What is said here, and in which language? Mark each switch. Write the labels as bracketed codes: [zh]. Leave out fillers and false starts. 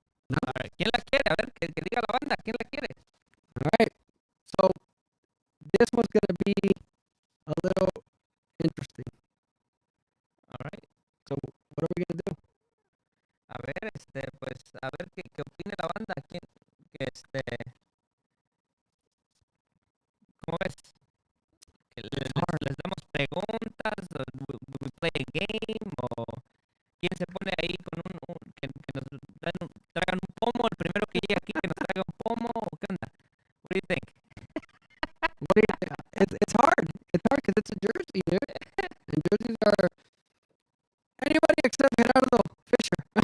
[es] A ver, ¿quién la quiere? A ver, que diga la banda, ¿quién la quiere? [en] All right. So this was going to be a little interesting. All right. So what are we going to do? [es] A ver, pues, a ver qué opine la banda. ¿Quién, ¿cómo ves? Que les damos preguntas, o [en] we play a game, [es] o quién se pone ahí con que nos traigan un pomo, el primero que llegue aquí que nos traiga un pomo, o qué onda? [en] What do you think? It's hard. It's hard because it's a jersey, dude. And jerseys are anybody except Gerardo Fisher.